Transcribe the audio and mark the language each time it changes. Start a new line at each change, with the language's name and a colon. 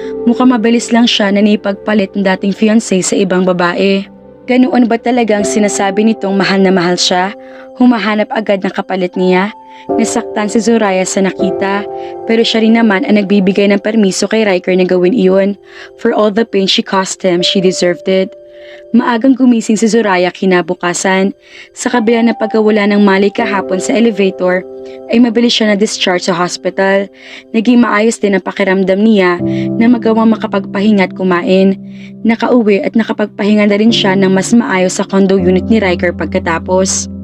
Filipino: Mukhang mabilis lang siya na naipagpalit ng dating fiancé sa ibang babae. Ganoon ba talagang sinasabi nitong mahal na mahal siya? Humahanap agad ng kapalit niya? Nasaktan si Zoraya sa nakita, pero siya rin naman ang nagbibigay ng permiso kay Riker na gawin iyon.
English: For all the pain she caused him, she deserved it.
Filipino: Maagang gumising si Zoraya kinabukasan. Sa kabila ng pagkawala ng malay kahapon sa elevator, ay mabilis siya na-discharge sa hospital. Naging maayos din ang pakiramdam niya na magawang makapagpahinga at kumain. Nakauwi at nakapagpahinga na rin siya ng mas maayos sa condo unit ni Riker pagkatapos.